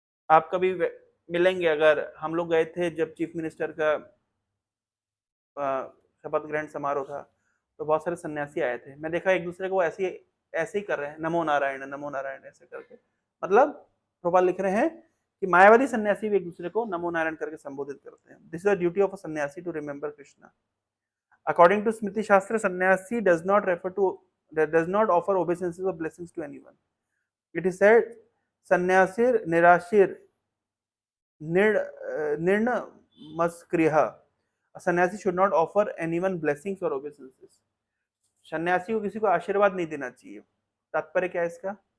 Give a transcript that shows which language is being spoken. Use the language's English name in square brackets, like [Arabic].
[Hindi] आप कभी मिलेंगे, अगर हम लोग गए थे जब चीफ मिनिस्टर का शपथ ग्रहण समारोह था, तो बहुत सारे सन्यासी आए थे। मैं देखा एक दूसरे को ऐसे ही कर रहे हैं, नमो नारायण नमो नारायण ऐसे करके। मतलब प्रभुपाद लिख रहे हैं कि मायावादी सन्यासी भी एक दूसरे को नमो नारायण करके संबोधित करते हैं। [English] This is the duty of a sannyasi to remember Krishna. According to smriti shastra, sannyasi does not offer obeisances or blessings to anyone. It is said, [Sanskrit] सन्यासीर निराशीर निर्णमस्क्रियः [English] सन्यासी should not offer anyone blessings और obeisances. [Hindi] सन्यासी को किसी को आशीर्वाद नहीं देना चाहिए। तात्पर्य क्या है इसका?